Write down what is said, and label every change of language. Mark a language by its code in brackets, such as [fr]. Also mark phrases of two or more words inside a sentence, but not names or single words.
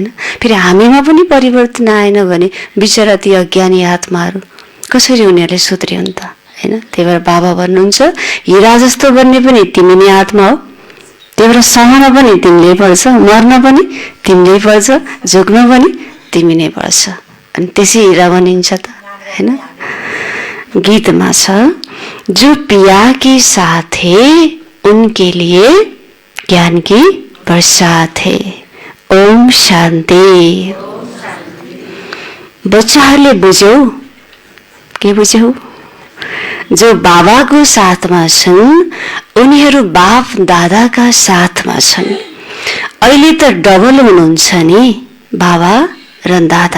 [ne] फेरि हामीमा पनि परिवर्तन आएन भने बिचरा ती अज्ञानी आत्माहरू कसरी उनीहरूले सुध्रियो त हैन। त्यही भएर बाबा भन्नुहुन्छ हिरा जस्तो बन्ने पनि तिमी नै आत्मा हो। त्यही भएर सहन पनि तिमीले पर्छ, मर्न पनि तिमीले पर्छ, झुक्न पनि तिमी नै पर्छ, अनि त्यसै हिरा बनिन्छ त हैन। गीतमा छ [hi] जो पिया के साथ है उनके लिए ज्ञान की बरसात है। [ne] ओम शान्ति। बच्चाहरूले बुझ्यौ के बुझ्यौ? जो बाबाको साथमा छन् उनीहरू बाप दादाका साथमा छन्। अहिले त डबल हुनुहुन्छ नि बाबा र दादा।